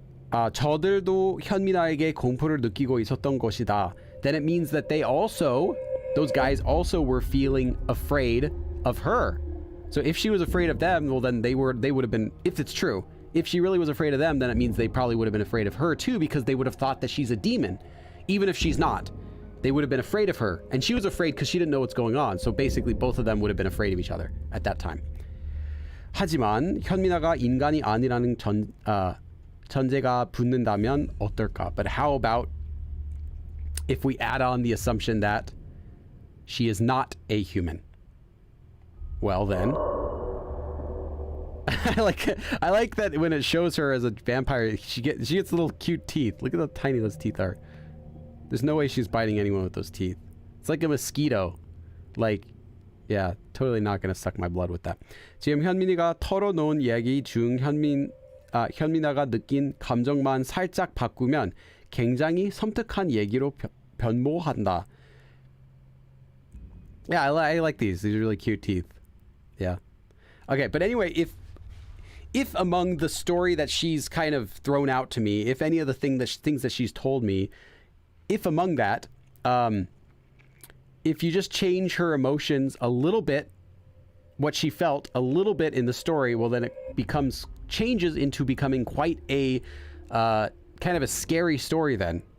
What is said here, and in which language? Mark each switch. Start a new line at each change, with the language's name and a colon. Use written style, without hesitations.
Korean: 저들도 현민아에게 공포를 느끼고 있었던 것이다.
English: Then it means that those guys also were feeling afraid of her. So if she was afraid of them, well then they would have been, if it's true, if she really was afraid of them, then it means they probably would have been afraid of her too, because they would have thought that she's a demon. Even if she's not, they would have been afraid of her. And she was afraid because she didn't know what's going on. So basically both of them would have been afraid of each other at that time.
Korean: 하지만 현민아가 인간이 아니라는 전제가 붙는다면 어떨까?
English: But how about if we add on the assumption that she is not a human? Well then, I like that when it shows her as a vampire, she gets little cute teeth. Look at how tiny those teeth are. There's no way she's biting anyone with those teeth. It's like a mosquito. Like, yeah, totally not gonna suck my blood with that.
Korean: 지금 현민이가 털어놓은 얘기 중 현민아가 느낀 감정만 살짝 바꾸면 굉장히 섬뜩한 얘기로 변모한다.
English: Yeah, I like these. These are really cute teeth. Yeah. Okay, but anyway, if among the story that she's kind of thrown out to me, if any of the things that she's told me, if among that, if you just change her emotions a little bit, what she felt a little bit in the story, well then it changes into becoming quite a kind of a scary story then.